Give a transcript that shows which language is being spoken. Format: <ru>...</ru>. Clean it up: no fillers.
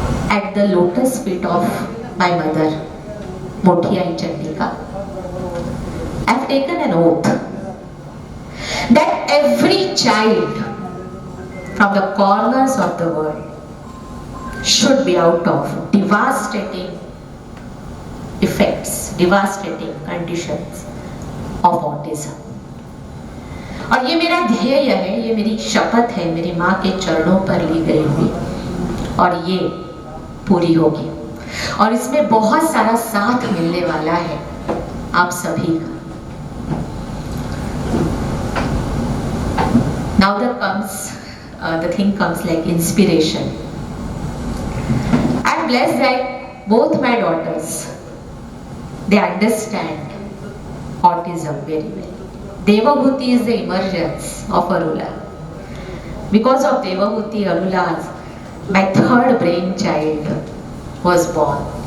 <en>At the lotus feet of my mother, Mothia Chandika, I have taken an oath that every child from the corners of the world should be out of devastating effects, devastating conditions of autism.</en> <hi>और ये मेरा ध्येय है, ये मेरी शपथ है, मेरी माँ के चरणों पर ली गई हुई, और ये पूरी होगी. और इसमें बहुत सारा साथ मिलने वाला है आप सभी का.</hi> <en>Now the thing comes like inspiration. I'm blessed that both my daughters, they understand autism very well. Devabhuti is the emergence of Arula. Because of Devabhuti, Arula's, my third brainchild was born.</en>